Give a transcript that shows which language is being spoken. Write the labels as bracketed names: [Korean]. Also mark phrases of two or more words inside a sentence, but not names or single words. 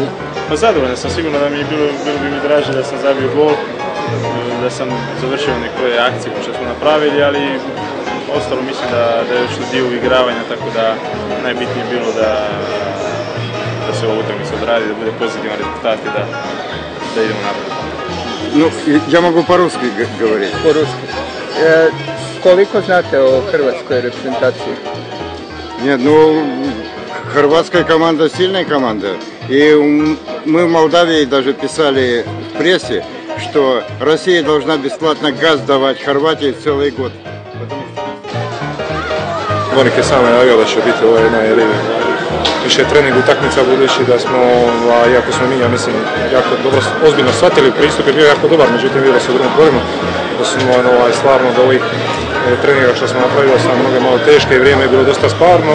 [Croatian] Pa zadovoljan sam, sigurno da bilo bi mi draže da sam zabio gol, da sam završio neke akcije što smo napravili, ali ostalo mislim da je još dio uigravanja, tako da najbitnije je bilo da se ovo utakmica odradi, da bude pozitivan rezultat i da idemo naprijed. [Russian] Ну, я могу по-русски говорить. По-русски. [Croatian] Koliko znate o hrvatskoj reprezentaciji? [Russian] Нет, ну, хорватская команда сильная команда. И мы в Молдавии даже писали в прессе, что Россия должна бесплатно газ давать Хорватии целый год. [Croatian] Vonik je sam najavio da će biti više trening utakmica, budući da smo, iako smo mi, ja mislim, jako dobro, ozbiljno shvatili, pristup je bio jako dobar, međutim vidio se u drugom polovremenu da smo stvarno od ovih treninga što smo napravili sam mnoge malo teške i vrijeme je bilo dosta sparno.